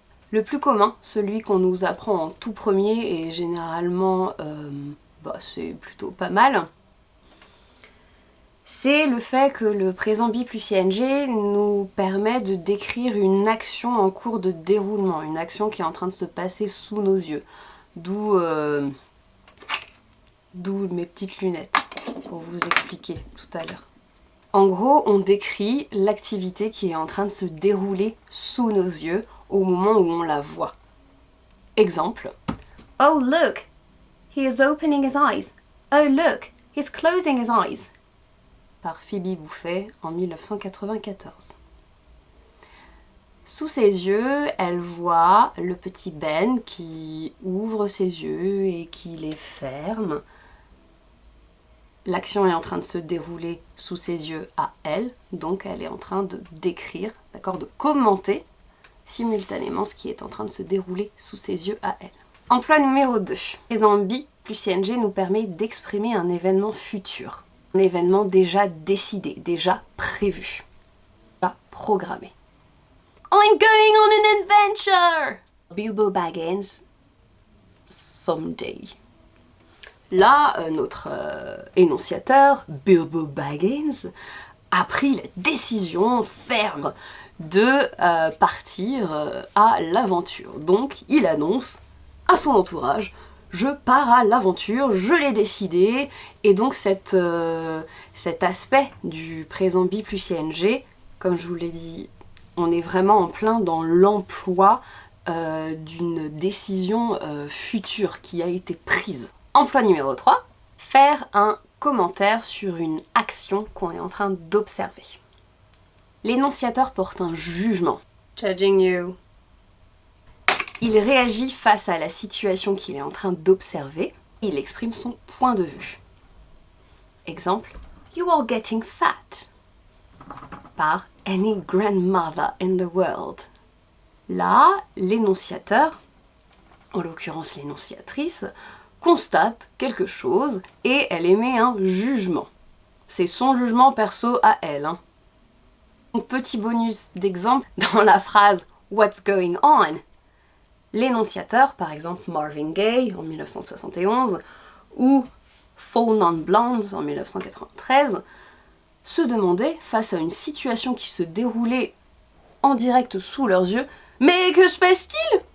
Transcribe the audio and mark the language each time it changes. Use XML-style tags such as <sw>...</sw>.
<fr>Le plus commun, celui qu'on nous apprend en tout premier et généralement c'est plutôt pas mal, c'est le fait que le présent be plus ing nous permet de décrire une action en cours de déroulement, une action qui est en train de se passer sous nos yeux. D'où mes petites lunettes, pour vous expliquer tout à l'heure. En gros, on décrit l'activité qui est en train de se dérouler sous nos yeux au moment où on la voit. Exemple.</fr> <en>Oh look, he is opening his eyes. Oh look, he's closing his eyes.</en> <fr>Par Phoebe Buffay en 1994. Sous ses yeux, elle voit le petit Ben qui ouvre ses yeux et qui les ferme. L'action est en train de se dérouler sous ses yeux à elle, donc elle est en train de décrire, d'accord, de commenter simultanément ce qui est en train de se dérouler sous ses yeux à elle. Emploi numéro 2. Présent be plus ing nous permet d'exprimer un événement futur. Un événement déjà décidé, déjà prévu, déjà programmé.</fr> <en>I'm going on an adventure! Bilbo Baggins, someday.</en> <fr>Là, notre énonciateur, Bilbo Baggins, a pris la décision ferme de partir à l'aventure. Donc, il annonce à son entourage: je pars à l'aventure, je l'ai décidé. Et donc cet aspect du présent be plus ing, comme je vous l'ai dit, on est vraiment en plein dans l'emploi d'une décision future qui a été prise. Emploi numéro 3, faire un commentaire sur une action qu'on est en train d'observer. L'énonciateur porte un jugement. Judging you. Il réagit face à la situation qu'il est en train d'observer. Il exprime son point de vue.</fr> <en>Exemple. You are getting fat. Par any grandmother in the world.</en> <fr>Là, l'énonciateur, en l'occurrence l'énonciatrice, constate quelque chose et elle émet un jugement. C'est son jugement perso à elle. Petit bonus d'exemple, dans la phrase What's going on? L'énonciateur, par exemple Marvin Gaye en 1971 ou Four Non Blondes en 1993, se demandait, face à une situation qui se déroulait en direct sous leurs yeux, mais que se passe-t-il?</fr>